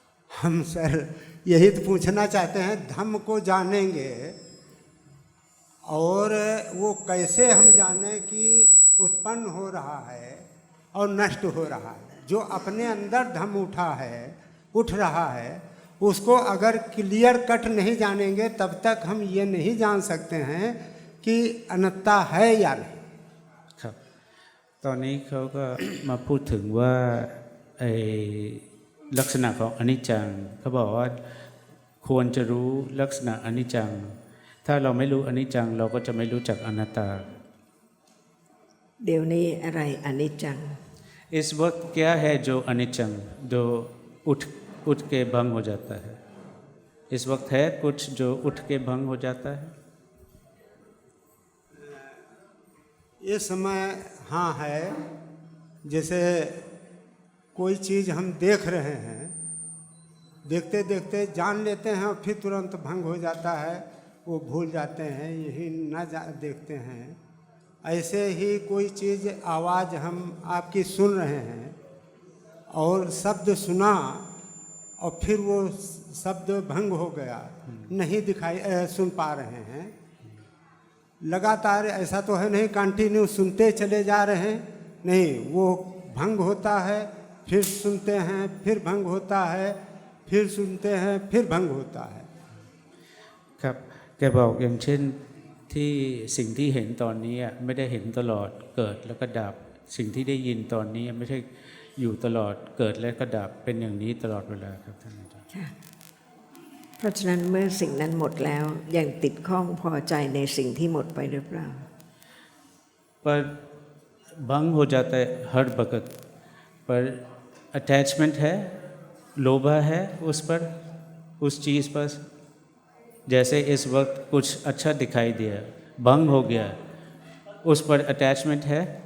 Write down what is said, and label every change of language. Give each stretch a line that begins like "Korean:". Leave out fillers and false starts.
Hindi: हम सर यही तो पूछना चाहते हैं, धम्म को जानेंगे और वो कैसे हम जानें कि उत्पन्न हो रहा है और नष्ट हो रहा है। जो अपने अंदर धम्म उठ रहा है, उसको अगर क्लियर कट नहीं जानेंगे तब तक हम ये नहीं जान सकते हैं कि अनात्ता है या नहीं।
Thai: ครับตอนนี้เขาก็มาพูดถึงว่าไอ้ลักษณะของอนิจจังเขาบอกว่าควรจะรู้ลักษณะอนิจจังถ้าเราไม่รู้อนิจจังเราก็จะไม่รู้จักอนัตตา เดี๋ยวนี้อะไรอนิจจัง
Hindi: इस वक्त क्या है जो अनिचंग जो उठ के भंग हो जाता है? इस वक्त है कुछ जो उठ के भंग हो जाता है? ये समय हाँ है। जैसे कोई चीज़ हम देख रहे हैं, देखते देखते जान लेते हैं और फिर तुरंत भंग हो जाता है, वो भूल जाते हैं, यही देखते हैं। ऐसे ही कोई चीज़ आवाज़ हम आपकी सुन रहे हैं और शब्द सुना और फिर वो शब्द भंग हो गया, नहीं सुन पा रहे हैं। लगातार ऐसा तो है नहीं कंटिन्यू सुनते चले जा रहे हैं, नहीं, वो भंग होता है, फिर सुनते हैं, फिर भंग होता है, फिर सुनते हैं, फिर भंग होता है।
Thai: ครับแกบอกอย่างเช่นที่สิ่งที่เห็นตอนนี้ไม่ได้เห็นตลอดเกิดแล้วก็ดับสิ่งที่ได้ยินตอนนี้ไม่ใช่อยู่ตลอดเกิดแล้วก็ดับเป็นอย่างนี้ตลอดเวลาครับท่านอาจารย์ ค่ะเพราะฉะนั้นเมื่อสิ่งนั้นหมดแล้วยังติดข้องพอใจในสิ่งที่หมดไปหรือเปล่า
Hindi: पर भंग हो जाता है हर वक्त, पर अटैचमेंट है, लोभा है उस पर, उस चीज़ पर। जैसे इस वक्त कुछ अच्छा दिखाई दिया, भंग हो गया, उस पर अटैचमेंट है?